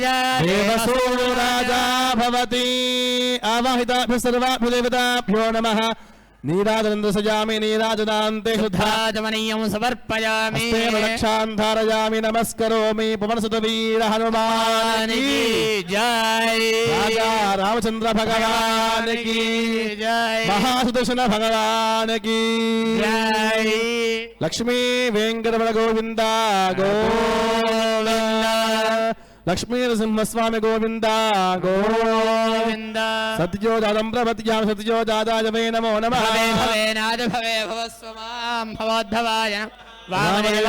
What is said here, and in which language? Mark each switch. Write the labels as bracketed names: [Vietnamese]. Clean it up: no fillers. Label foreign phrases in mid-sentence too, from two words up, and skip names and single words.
[Sanskrit] దేవసో రాజా భవతి ఆవాహితాభ్యः సర్వాభ్యో దేవతాభ్యో నమః నీరాజనం దర్శయామి నీరాజనాంతే శుద్ధాచమనీయం సమర్పయామి హస్తేన రక్షాన్ ధారయామి నమస్కరోమి పవనసుత వీర హనుమానికి [Hindi] జై राजा रामचंद्र भगवान की जय महासुदर्शन भगवान की जय लक्ष्मी वेंकटरमण गोविंद गोविंद लक्ष्मी नरसिंहस्वामी गोविंद गोविंद [Sanskrit] सत्योजातं प्रपत्यां सत्योजाताय वै नमो नमः भवे भवे नाद भवे भवस्व मां भवोद्धवाय वामदेवाय